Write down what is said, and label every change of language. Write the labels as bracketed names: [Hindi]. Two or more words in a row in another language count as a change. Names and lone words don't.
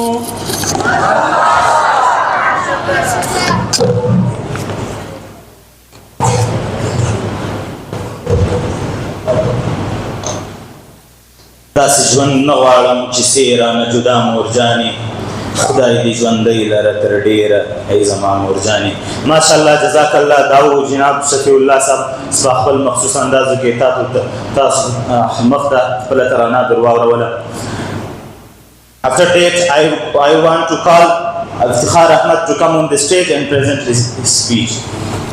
[Pashto] داسې ژوند نه غواړم چې سې رانه جدا مورجانې خدای دې ژوندۍ لره تر ډېره ای زما مورجانې ماشاءالله [Arabic] جزاک الله [Pashto] دا و جناب شفیع الله صاحب سبا خپل مخصوص اندازو کې تاسو مخ ته خپله ترانه در واوروله [English] After that, I want to call Iftikhar Ahmed to come on the stage and present his speech.